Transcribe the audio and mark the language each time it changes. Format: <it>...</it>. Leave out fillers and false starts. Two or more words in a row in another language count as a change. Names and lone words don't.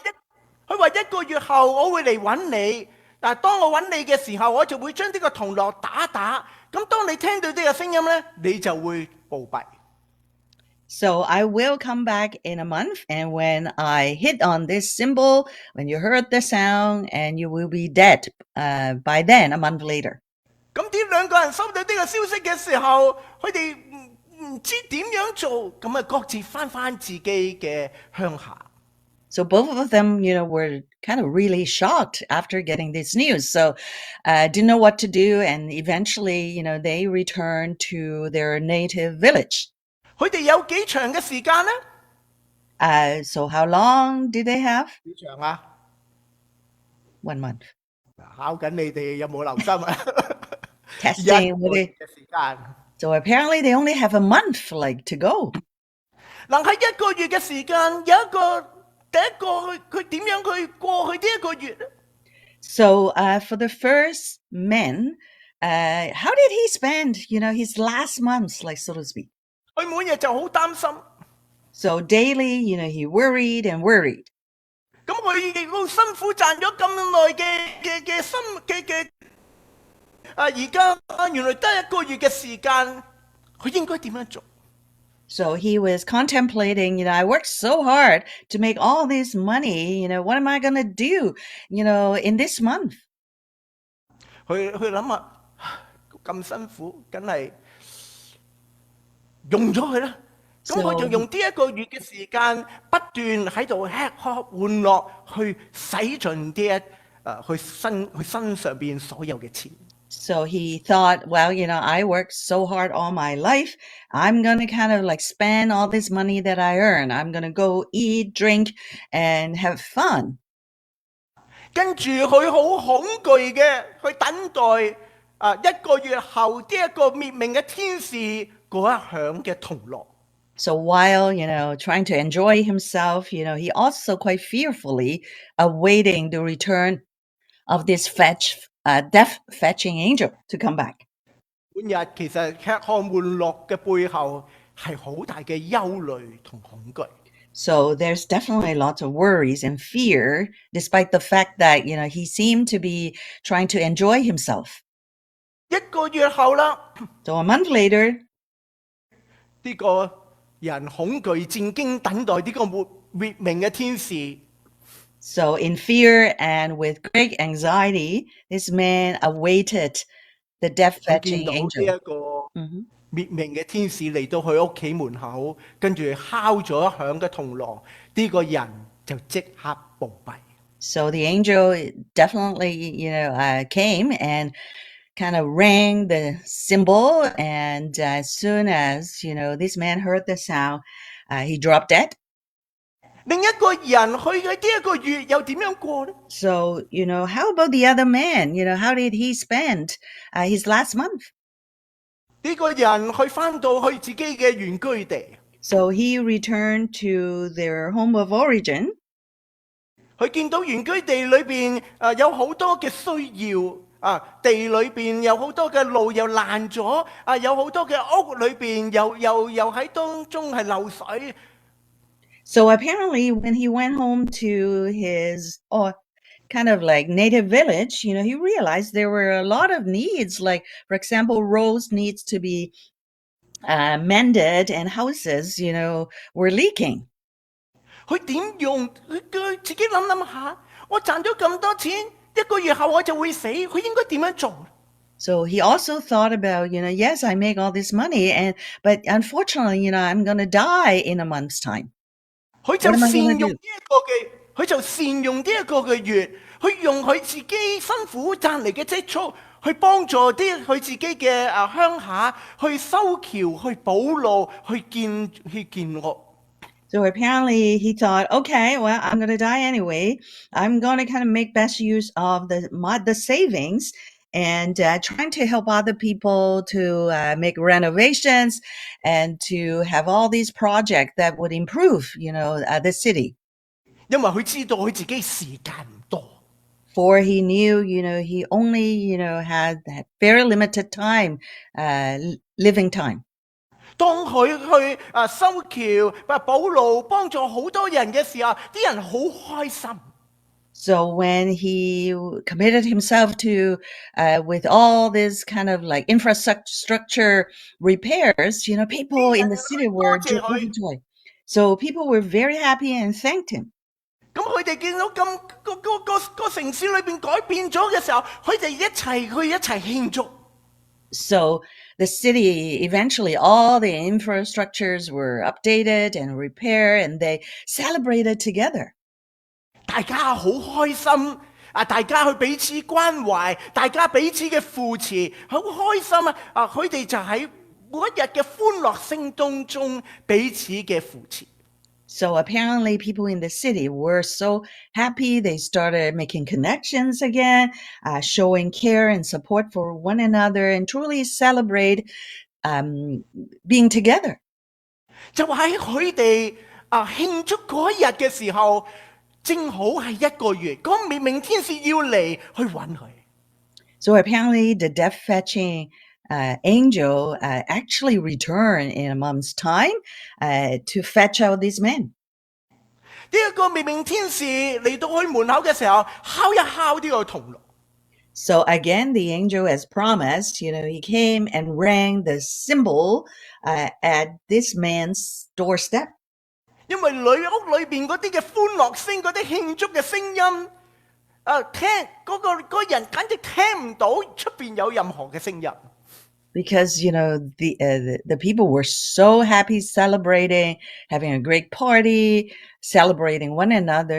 <yue>佢話一個月後我會嚟揾你，但係當我揾你嘅時候，我就會將呢個銅鑼打。咁當你聽到呢個聲音咧，你就會暴斃。</yue> <en>So I will come back in a month, and when I hit on this symbol, when you heard the sound, and you will be dead by then, a month later.</en> <yue>咁呢兩個人收到呢個消息嘅時候，佢哋唔知點樣做，咁各自翻自己嘅鄉下。</yue> <en>So both of them, were kind of really shocked after getting this news. So didn't know what to do, and eventually, they returned to their native village.</en> <yue>佢哋有幾長嘅時間呢？</yue> <en>So how long did they have?</en> <yue>幾長啊？</yue> <en>1 month.</en> <yue>考緊你哋有冇留心啊？</yue> <en>Testing</en> <yue>1個月嘅時間。</yue> <en>So apparently they only have a month to go.</en> <yue>嗱，喺1個月嘅時間，有一個第一個佢點樣去過去呢1個月呢？</yue> <en>So for the first man, how did he spend, his last months, so to speak?</en> <yue>佢每日就好擔心。</yue> <en>So daily, he worried and worried.</en> <yue>咁佢亦都辛苦賺咗咁耐嘅心嘅而家原來得1個月嘅時間，佢應該點樣做？</yue> <en>So he was contemplating, I worked so hard to make all this money, what am I going to do, in this month?</en> <yue>佢諗下，咁辛苦，梗係用咗佢啦。咁佢就用呢1個月嘅時間，不斷喺度吃喝玩樂，去使盡佢身上邊所有嘅錢。</yue> <en>So he thought, well, I worked so hard all my life. I'm going to kind of spend all this money that I earn. I'm going to go eat, drink, and have fun.</en> <yue>跟住佢好恐懼嘅去等待1個月後呢一個滅命嘅天使嗰一響嘅銅鑼。</yue> <en>So while, trying to enjoy himself, he also quite fearfully awaiting the return of this death-fetching angel to come back.</en> <yue>本日其實吃喝玩樂嘅背後係好大嘅憂慮同恐懼。</yue> <en>So there's definitely lots of worries and fear, despite the fact that, he seemed to be trying to enjoy himself.</en> <yue>一個月後啦，</yue> <en>So a month later,</en> <yue>呢個人恐懼戰驚等待呢個滅命嘅天使，</yue> <en>so in fear and with great anxiety, this man awaited the</en> <yue>佢見</yue> <en>death-fetching</en> <yue>到呢</yue> <en>angel.</en> <yue>一個 Mhm. 滅命嘅天使嚟到佢屋企門口，跟住敲咗一響嘅銅鑼，呢個人就即刻暴斃。</yue> <en>So the angel definitely, came and kind of rang the cymbal. And as soon as, this man heard the sound, he dropped dead.</en> <yue>另一個人佢嘅呢一個月又點樣過呢？</yue> <en>So, how about the other man? How did he spend his last month?</en> <yue>呢個人佢翻到去自己嘅原居地，</yue> <en>So he returned to their home of origin.</en> <yue>佢見到原居地裏邊有好多嘅需要地裏邊有好多嘅路又爛咗有好多嘅屋裏邊又喺當中係漏水。</yue> <en>So apparently when he went home to his kind of like native village, he realized there were a lot of needs, like, for example, roads needs to be mended and houses, were leaking.</en> <yue>佢點用？佢自己諗下，我賺咗咁多錢，一個月後我就會死，佢應該點樣做？</yue> <en>So he also thought about, yes, I make all this money, but unfortunately, I'm going to die in a month's time.</en> <yue>佢就</yue> <en>What am I</en> <yue>善</yue> <en>gonna</en> <yue>用</yue> <en>do?</en> <yue>呢一個嘅，佢就善用呢一個嘅月，去用佢自己辛苦賺嚟嘅積蓄，去幫助啲佢自己嘅鄉下，去修橋、去補路、去建屋。</yue> <en>So apparently he thought, okay, well, I'm going to die anyway. I'm going to kind of make best use of the savings and trying to help other people to make renovations and to have all these projects that would improve, the city.</en> <yue>因為佢知道佢自己時間唔多，</yue> <en>For he knew, he only, had that very limited time, living time.</en> <yue>當佢去修橋、補路，幫助好多人嘅時候，啲人好開心。</yue> <en>So when he committed himself to, with all this kind of like infrastructure repairs, people in the city were just overjoyed. So people were very happy and thanked him.</en> <yue>咁佢哋見到咁個城市裏邊改變咗嘅時候，佢哋一齊慶祝。</yue> <en>So the city, eventually all the infrastructures were updated and repaired, and they celebrated together.</en> <yue>大家好開心大家去彼此關懷，大家彼此嘅扶持，好開心佢哋就喺每一日嘅歡樂聲當中彼此嘅扶持。</yue> <en>So apparently people in the city were so happy. They started making connections again, showing care and support for one another, and truly celebrate being together.</en> <yue>就喺佢哋慶祝嗰一日嘅時候，正好係一個月，嗰滅命天使要嚟去揾佢。</yue> <en>So apparently the death-fetching angel actually returned in a month's time to fetch out these men.</en> <yue>呢一個滅命天使嚟到去門口嘅時候，敲一敲呢個銅鑼。</yue> <en>So again, the angel, as promised, he came and rang the cymbal at this man's doorstep.</en> <yue>因為屋裏邊嗰啲嘅歡樂聲、嗰啲慶祝嘅聲音，聽嗰人簡直聽唔到出邊有任何嘅聲音。</yue> <en>Because the people were so happy, celebrating, having a great party, celebrating one another.</en>